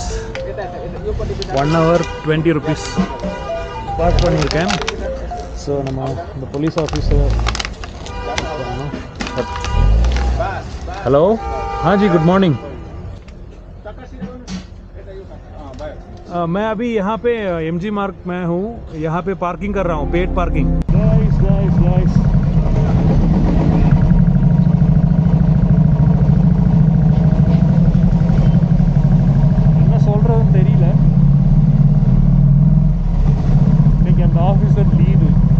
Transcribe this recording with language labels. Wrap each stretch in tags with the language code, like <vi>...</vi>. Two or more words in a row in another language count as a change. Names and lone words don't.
<ta>1 hour 20 rupees பார்க் பண்ணியிருக்கேன். ஸோ நம்ம இந்த போலீஸ் ஆஃபீஸர்.</ta> <hi>हेलो हाँ जी</hi> <en>good morning.</en> <hi>मैं अभी यहाँ पे एमजी मार्ग में हूँ. यहाँ पे पार्किंग कर रहा हूँ,</hi> <en>paid parking.</en> <ta>गाइस என்ன சொல்கிறதுன்னு தெரியல. இன்னைக்கு அந்த ஆஃபீஸர் லீவு.</ta>